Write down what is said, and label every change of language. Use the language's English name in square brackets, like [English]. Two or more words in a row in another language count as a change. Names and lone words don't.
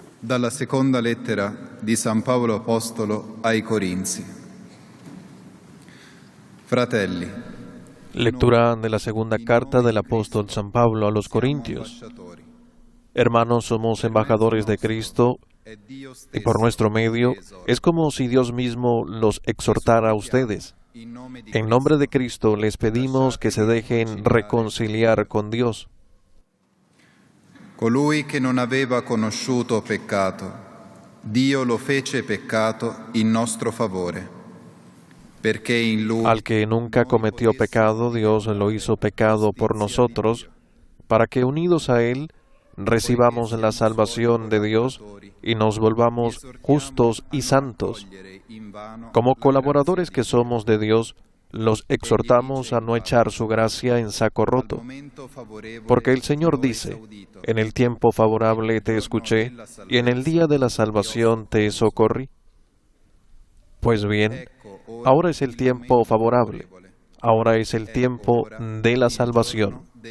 [Italian] Dalla seconda lettera di San Paolo Apostolo ai Corinzi. Fratelli, [Spanish] Lectura de la segunda carta del apóstol San Pablo a los Corintios. Hermanos, somos embajadores de Cristo y por nuestro medio es como si Dios mismo los exhortara a ustedes. En nombre de Cristo les pedimos que se dejen reconciliar con Dios. [Italian] Colui che non aveva conosciuto peccato, Dio lo fece peccato in nostro favore, perché in lui [Spanish] Al que nunca cometió pecado, Dios lo hizo pecado por nosotros, para que unidos a Él recibamos la salvación de Dios y nos volvamos justos y santos. Como colaboradores que somos de Dios, los exhortamos a no echar su gracia en saco roto, porque el Señor dice: en el tiempo favorable te escuché, y en el día de la salvación te socorrí. Pues bien, ahora es el tiempo favorable, ahora es el tiempo de la salvación.